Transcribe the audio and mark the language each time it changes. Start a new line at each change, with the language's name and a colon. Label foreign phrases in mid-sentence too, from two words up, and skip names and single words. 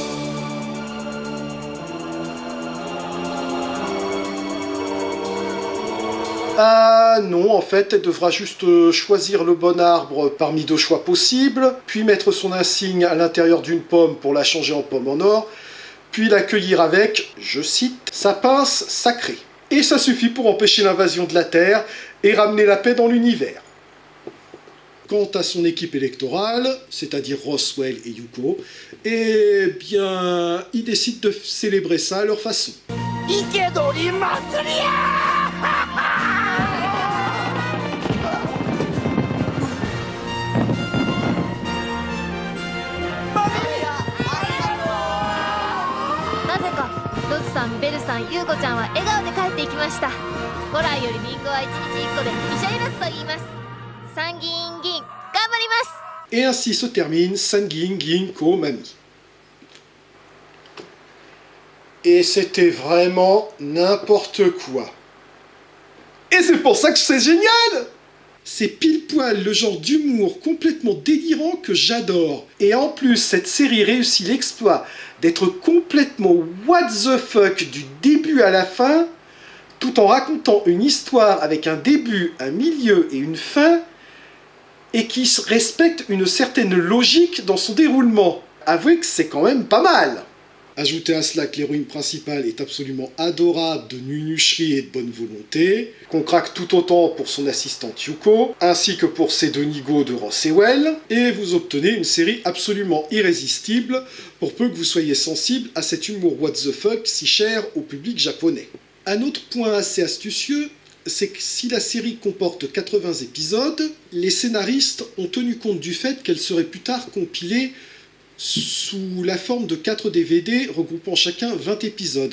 French: Ah non, en fait, elle devra juste choisir le bon arbre parmi deux choix possibles, puis mettre son insigne à l'intérieur d'une pomme pour la changer en pomme en or, puis l'accueillir avec, je cite, sa pince sacrée. et ça suffit pour empêcher l'invasion de la Terre et ramener la paix dans l'univers. Quant à son équipe électorale, c'est-à-dire Roswell et Yuko, eh bien, ils décident de célébrer ça à leur façon.
Japanese: いけどりまつりやなぜかロスさん、ベルさん、ユウコちゃんは笑顔で帰っていきました。古来よりリンゴは1日1個で医者いらずと言います。参議院議員頑張ります。
French: Et ainsi se termine Sanguine Ginko Mami. Et c'était vraiment n'importe quoi. Et c'est pour ça que c'est génial! C'est pile poil le genre d'humour complètement délirant que j'adore. Et en plus, cette série réussit l'exploit d'être complètement
English: what the fuck
French: du début à la fin, tout en racontant une histoire avec un début, un milieu et une fin, et qui respecte une certaine logique dans son déroulement. Avouez que c'est quand même pas mal. Ajoutez à cela que l'héroïne principale est absolument adorable de nunucherie et de bonne volonté, qu'on craque tout autant pour son assistante Yuko, ainsi que pour ses deux nigauds de Roswell, et vous obtenez une série absolument irrésistible, pour peu que vous soyez sensible à cet humour
English: what the fuck
French: si cher au public japonais. Un autre point assez astucieux, c'est que si la série comporte 80 épisodes, les scénaristes ont tenu compte du fait qu'elle serait plus tard compilée sous la forme de 4 DVD regroupant chacun 20 épisodes.